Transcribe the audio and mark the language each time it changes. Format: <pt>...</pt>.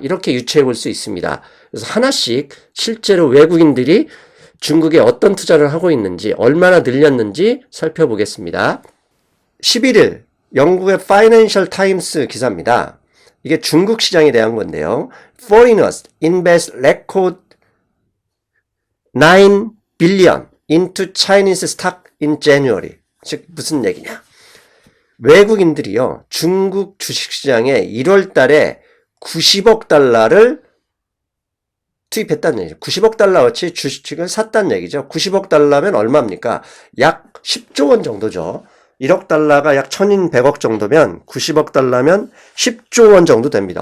<ko>이렇게 유추해 볼 수 있습니다. 그래서 하나씩 실제로 외국인들이 중국에 어떤 투자를 하고 있는지, 얼마나 늘렸는지 살펴보겠습니다. 11일 영국의 파이낸셜 타임스 기사입니다. 이게 중국 시장에 대한 건데요.</ko> <en>Foreigners invest record 9 billion into Chinese stock in January.</en> <ko>즉 무슨 얘기냐? 외국인들이요. 중국 주식시장에 1월 달에 90억 달러를 투입했다는 얘기죠. 90억 달러어치 주식을 샀다는 얘기죠. 90억 달러면 얼마입니까? 약 10조 원 정도죠. 1억 달러가 약 1100억 정도면 90억 달러면 10조 원 정도 됩니다.</ko>